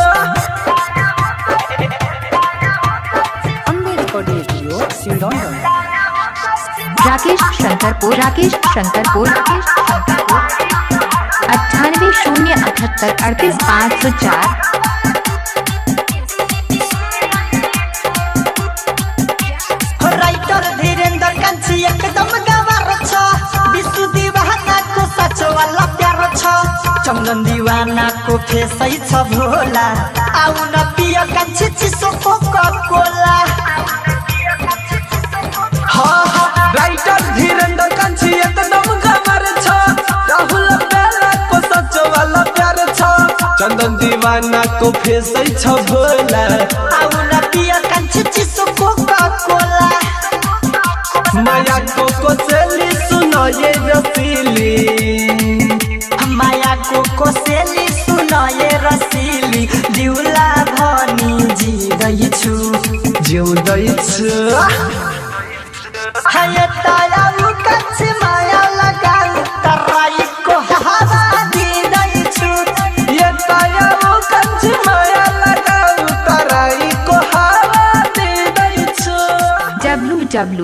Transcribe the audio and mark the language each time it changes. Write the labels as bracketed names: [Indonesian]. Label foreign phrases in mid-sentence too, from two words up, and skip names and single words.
[Nepali] राकेश शंकरपुर 9807838504 राइटर धीरेन्द्र कान्छी एकदम गवार छ विश्व दीवानाको साँचो वाला प्यार छ चन्दन दीवानाको फेसै छ भोला आउ न पिय कान्छी चिसो कोका कोला राइटर धीरेन्द्र कान्छी एकदम गवार छ राहुल बेलाको साँचो वाला प्यार छ चन्दन दीवानाको फेसै छ भोला आउ न पिय कान्छी चिसो कोका कोला माया को कोसेली [Hindi] सुनो ये रसीली [Nepali] माया को कोसेली [Hindi] सुनो ये रसीली [Nepali] जिउला भनी जिउँदैछु हाय तायाउ कान्छी माया लगाउ तराईको हावा दिँदैछु यो तायाउ कान्छी माया लगाउ तराईको हावा दिँदैछु